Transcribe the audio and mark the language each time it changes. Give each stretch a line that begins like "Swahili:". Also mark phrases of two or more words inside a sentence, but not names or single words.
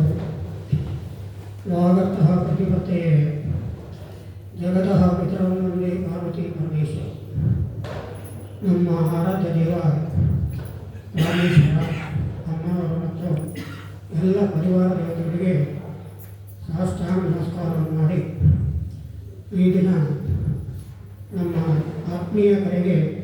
Sanskrit: ಯಾಗರ್ಥಃ ಪ್ರತಿಪತ್ತಯೇ ಜಗತಃ ಪಿತರಂ ವಂದೇ ಪಾರ್ವತಿ ಪರಮೇಶ್ವರ.
Kannada: ನಮ್ಮ ಆರಾಧ್ಯ ದೇವ ರಾಮೇಶ್ವರ ಅಮ್ಮನವರು ಮತ್ತು ಎಲ್ಲ ಪರಿವಾರ ದೇವತೆಗಳಿಗೆ ಸಾಷ್ಟಾಂಗ ನಮಸ್ಕಾರವನ್ನು ಮಾಡಿ ಈ ದಿನ ನಮ್ಮ ಆತ್ಮೀಯ ಕರೆಗೆ